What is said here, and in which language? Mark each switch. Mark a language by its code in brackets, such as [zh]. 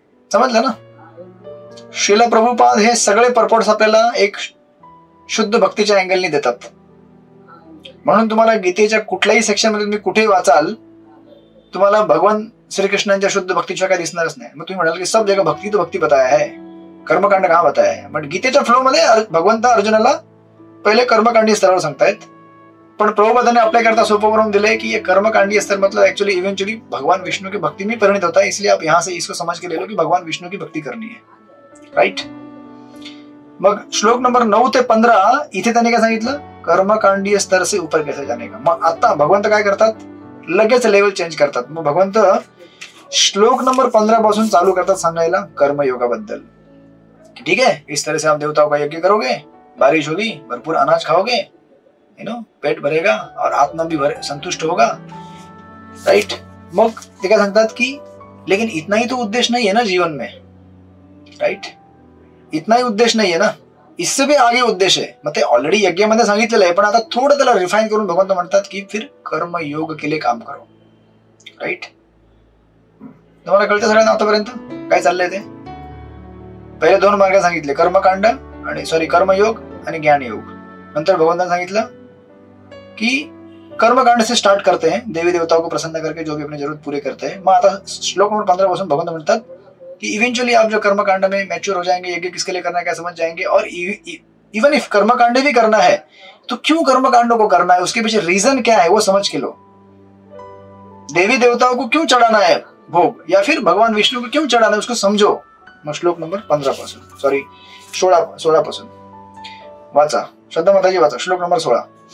[mr] समजलं ना? श्रील प्रभुपाद हे सगळे पर्पोर्ट्स आपल्याला एक शुद्ध भक्तीच्या अँगलनी देतात. म्हणून तुम्हाला गीतेच्या कुठल्याही सेक्शन मध्ये तुम्ही कुठेही वाचाल, तुम्हाला भगवान श्रीकृष्णांच्या शुद्ध भक्तीशिवाय काय दिसणारच नाही. मग तुम्ही म्हणाल की [hi] सब जगह भक्ती तो भक्ती बताया है, कर्मकांड कहाँ बताया है. [mr] पण गीतेच्या फ्लो मध्ये भगवंत अर्जुनाला पहिले कर्मकांडी स्तरावर सांगतायत. पण प्रभुपादाने आपल्या करता सोपं करून दिले की [hi] ये कर्मकांडी स्तर मतलब एक्चुअली इवेंचुअली भगवान विष्णु की भक्ति में परिणित होता है. इसलिए आप यहाँ से इसको समझ के ले लो कि भगवान विष्णु की भक्ति करनी है. [en] Right. [mr] मग श्लोक नंबर 9 ते 15 इथे त्यांनी काय सांगितलं, [hi] कर्मकांडीय स्तर से ऊपर कैसे जाने का. [mr] मग आता भगवंत काय करतात, लगेच लेवल चेंज करतात. मग भगवंत श्लोक नंबर 15 पासून चालू करतात सांगायला कर्मयोगाबद्दल. [hi] ठीक है, इस तरह से आप देवताओं का यज्ञ करोगे, बारिश होगी, भरपूर अनाज खाओगे, पेट भरेगा और आत्मा भी संतुष्ट होगा. राइट. [mr] मग ते काय सांगतात की [hi] लेकिन इतना ही तो उद्देश्य नहीं है ना जीवन में. राइट. इतना ही उद्देश्य नहीं है ना, इससे भी आगे उद्देश्य आहे. [mr] मग ते ऑलरेडी यज्ञामध्ये सांगितलेलं आहे, पण आता थोडं त्याला रिफाईन करून भगवंत म्हणतात की [hi] फिर कर्मयोग के लिए काम करो. [mr] राइट. तुम्हाला कळतं सगळ्यांना आतापर्यंत काय चाललंय ते? पहिले 2 मार्ग सांगितले, कर्मकांड आणि कर्मयोग आणि ज्ञानयोग. नंतर भगवंताने सांगितलं कि [hi] कर्मकांड से स्टार्ट करते हैं, देवी देवताओं को प्रसन्न करके जो भी अपनी जरूरत पूरे करते हैं. [mr] मग आता श्लोक नंबर 15 पासून भगवंत म्हणतात कि [hi] इवेंचुअली आप जो कर्मकांड में मैच्योर हो जाएंगे, यज्ञ किसके लिए करना है क्या समझ जाएंगे. और इवन इफ कर्मकांड भी करना है तो क्यों कर्मकांडों को करना है, उसके पीछे रीजन क्या है वो समझ के लो. देवी देवताओं को क्यों चढ़ाना है भोग, या फिर भगवान विष्णु को क्यों चढ़ाना है उसको समझो. [mr] मग श्लोक नंबर 15 पासून 16 पासून वाचा. श्रद्धा माताजी वाचा श्लोक नंबर 16.